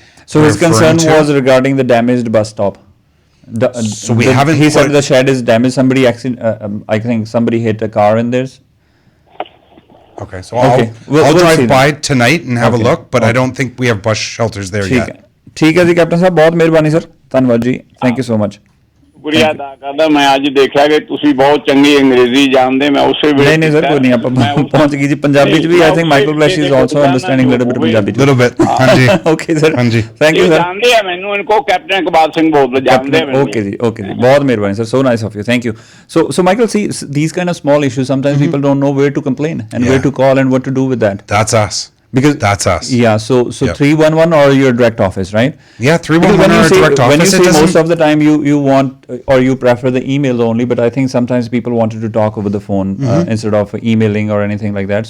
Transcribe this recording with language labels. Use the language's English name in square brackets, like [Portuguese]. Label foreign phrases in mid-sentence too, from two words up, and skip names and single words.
[English] So his concern was regarding the damaged bus stop. So we haven't. He said the shed is damaged. I think somebody hit a car in there. Okay, so I'll drive by tonight and have a look, but I don't think we have bus shelters there yet. [Punjabi] ਠੀਕ ਹੈ ਜੀ ਕੈਪਟਨ ਸਾਹਿਬ ਬਹੁਤ ਮਿਹਰਬਾਨੀ ਸਰ ਧੰਨਵਾਦ ਜੀ [English] thank you so much. [Punjabi] ਸ਼ੁਕਰੀਆ ਅਦਾ ਕਰਦਾ ਮੈਂ ਅੱਜ ਦੇਖਿਆ ਕਿ ਤੁਸੀਂ ਬਹੁਤ ਚੰਗੀ ਅੰਗਰੇਜ਼ੀ ਜਾਣਦੇ ਮੈਂ ਉਸੇ ਵੇਲੇ ਨਹੀਂ ਸਰ ਕੋਈ ਨਹੀਂ ਆਪਾਂ ਪਹੁੰਚ ਗਈ ਜੀ ਪੰਜਾਬੀ ਚ ਵੀ [English] I think Michael Palleschi is also understanding little bit Punjabi little bit ਹਾਂਜੀ okay sir [Punjabi] ਹਾਂਜੀ [English] thank you sir [Punjabi] ਜਾਣਦੇ ਆ ਮੈਨੂੰ ਇਨਕੋ ਕੈਪਟਨ ਇਕਬਾਲ ਸਿੰਘ ਬੋਲ ਜਾਣਦੇ ਆ [English] okay [Punjabi] ਜੀ ਬਹੁਤ ਮਿਹਰਬਾਨੀ [English] sir so nice of you thank you so Michael see these kind of small issues sometimes people don't know where to complain and where to call and what to do with that. That's us. Because that's us. Yeah, so 311 or your direct office, right? Yeah, 311 or direct office. When you say most of the time you want or you prefer the email only, but I think sometimes people wanted to talk over the phone instead of emailing or anything like that.